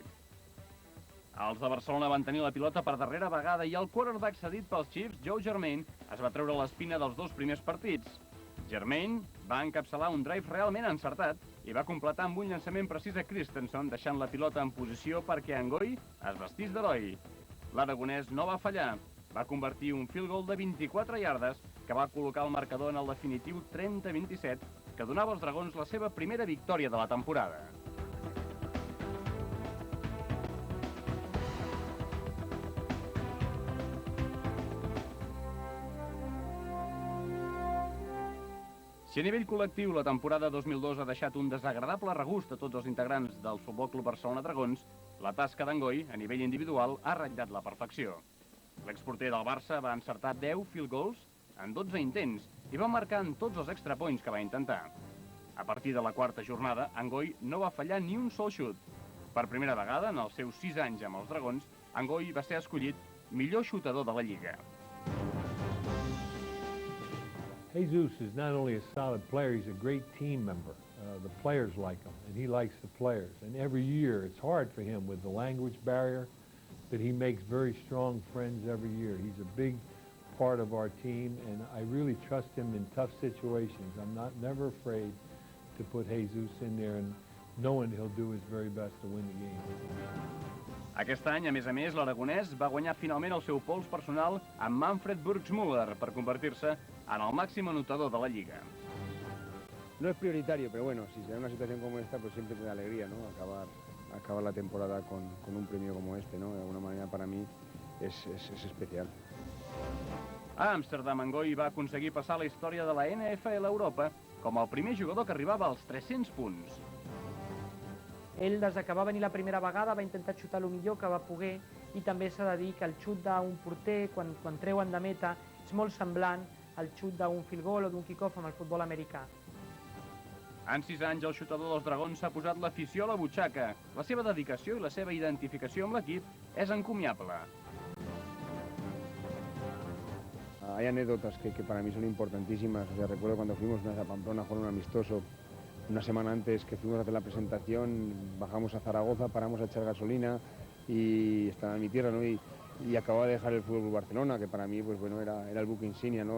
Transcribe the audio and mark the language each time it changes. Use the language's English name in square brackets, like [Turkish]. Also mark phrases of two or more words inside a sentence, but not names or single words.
[Catalan] Els de Barcelona van tenir la pilota per darrera vegada i el quarterback cedit pels Chiefs, Joe Germain, es va treure l'espina dels dos primers partits. Germain va encapçalar un drive realment encertat i va completar amb un llançament precís a Christensen, deixant la pilota en posició perquè Angoi es vestís d'heroi. L'aragonès no va fallar. Va convertir un [English] field goal [Catalan] de 24 iardes que va col·locar el marcador en el definitiu 30-27, que donava als Dragons la seva primera victòria de la temporada. Si a nivell col·lectiu la temporada 2002 ha deixat un desagradable regust a tots els integrants del Futbol Club Barcelona Dragons, la tasca d'Angoi, a nivell individual, ha ratllat la perfecció. L'exporter del Barça va encertar 10 [English] field goals [Catalan] en 12 intents i va marcar en tots els [English] extra points [Catalan] que va intentar. A partir de la quarta jornada, Angoi no va fallar ni un sol xut. Per primera vegada, en els seus 6 anys amb els Dragons, Angoi va ser escollit millor xutador de la Lliga. [English] Jesus is not only a solid player, he's a great team member. The players like him, and he likes the players. And every year, it's hard for him with the language barrier, but he makes very strong friends every year. He's a big part of our team, and I really trust him in tough situations. I'm never afraid to put Jesus in there, and knowing he'll do his very best to win the game. [Catalan] Aquest any, a més, l'aragonès va guanyar finalment el seu pols personal amb Manfred Burgsmuller per convertir-se en el màxim anotador de la Lliga. [Spanish] No es prioritario, pero bueno, si se da una situación como esta, pues siempre te da alegría, ¿no? Acabar la temporada con un premio como este, ¿no? De alguna manera para mí es especial. [Catalan] A Amsterdam, Angoi va aconseguir passar a la història de la NFL Europa com el primer jugador que arribava als 300 punts. Ell, des que va venir la primera vegada, va intentar xutar el millor que va poder i també s'ha de dir que el xut d'un porter, quan treuen de meta, és molt semblant al xut d'un [English] field goal [Catalan] o d'un kick-off amb el futbol americà. En 6 anys, el xutador dels Dragons s'ha posat l'afició a la butxaca. La seva dedicació i la seva identificació amb l'equip és encomiable. [Spanish] Hay anécdotas que para mí son importantísimas. O sea, recuerdo cuando fuimos a Pamplona a jugar un amistoso una semana antes que fuimos a hacer la presentación, bajamos a Zaragoza, paramos a echar gasolina y estaba en mi tierra, ¿no? Y acababa de dejar el Fútbol Club Barcelona, que para mí pues, bueno, era el buque insignia, ¿no?